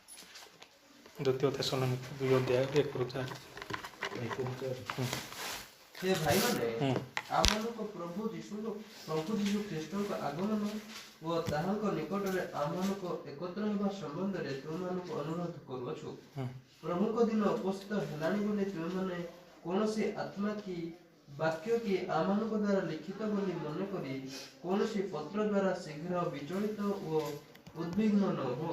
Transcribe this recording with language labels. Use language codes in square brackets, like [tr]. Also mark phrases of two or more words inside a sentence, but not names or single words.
[or] 2 ଥେସଲୋନିକୀୟ 2 ଅଧ୍ୟାୟ 1-4। ହେ ଭାଇମାନେ ଆମନକ ପ୍ରଭୁ ଯୀଶୁ ଖ୍ରୀଷ୍ଟକ ଆଗମନ ଓ ତାହାଙ୍କ ନିକଟରେ ଆମମାନଙ୍କୁ ଏକତ୍ର ହେବା ସମ୍ବନ୍ଧରେ ତୁମମାନଙ୍କୁ ଅନୁରୋଧ କରୁଅଛୁ। ପ୍ରଭୁଙ୍କ ଦିନ ଉପସ୍ଥିତ ହେଲାଣି ବୋଲି ତୁମେମାନେ କୌଣସି ଆତ୍ମା କି ବାକ୍ୟ କି ଆମମାନଙ୍କ ଦ୍ୱାରା ଲିଖିତ ବୋଲି ମନେ କରି କୌଣସି ପତ୍ର ଦ୍ୱାରା ଶୀଘ୍ର ବିଚଳିତ ଓ ଉଦ୍ବିଗ୍ନ ନ ହୁଅ।